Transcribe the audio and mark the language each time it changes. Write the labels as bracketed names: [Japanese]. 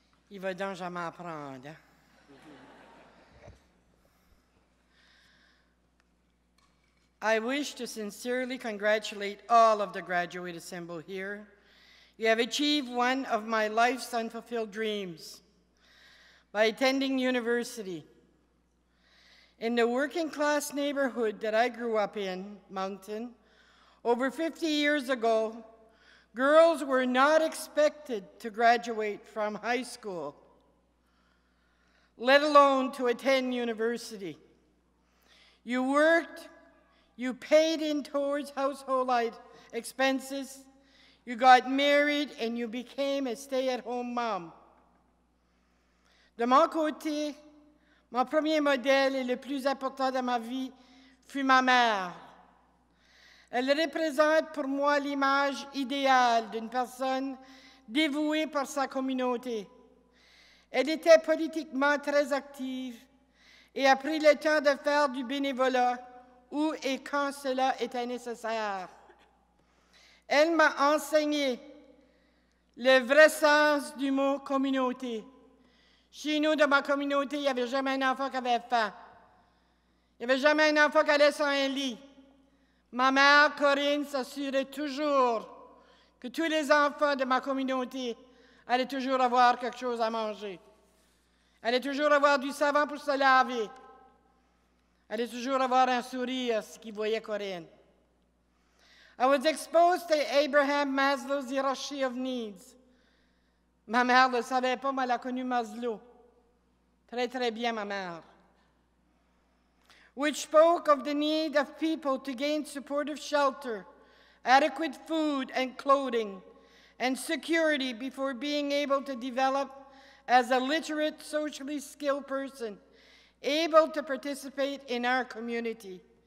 [French] Il va donc jamais apprendre, hein? [English] I wish to sincerely congratulate all of the graduate assembled here. You have achieved one of my life's unfulfilled dreams by attending university. In the working class neighborhood that I grew up in, Moncton, over 50 years ago, girls were not expected to graduate from high school, let alone to attend university. You worked, you paid in towards household expenses, you got married, and you became a stay-at-home mom. [French] De mon côté, mon premier modèle et le plus important de ma vie fut ma mère. Elle représente pour moi l'image idéale d'une personne dévouée par sa communauté. Elle était politiquement très active et a pris le temps de faire du bénévolat où et quand cela était nécessaire. Elle m'a enseigné le vrai sens du mot communauté. Chez nous, dans ma communauté, il n'y avait jamais un enfant qui avait faim. Il n'y avait jamais un enfant qui allait sur un lit. Ma mère, Corinne, s'assurait toujours que tous les enfants de ma communauté allaient toujours avoir quelque chose à manger. Allaient toujours avoir du savon pour se laver. Allaient toujours avoir un sourire ce qu'ils voyaient Corinne. [English] I was exposed to Abraham Maslow's hierarchy of needs. [French] Ma mère ne le savait pas, mais elle a connu Maslow. Très, très bien, ma mère. [English] Which spoke of the need of people to gain supportive shelter, adequate food and clothing, and security before being able to develop as a literate, socially skilled person, able to participate in our community.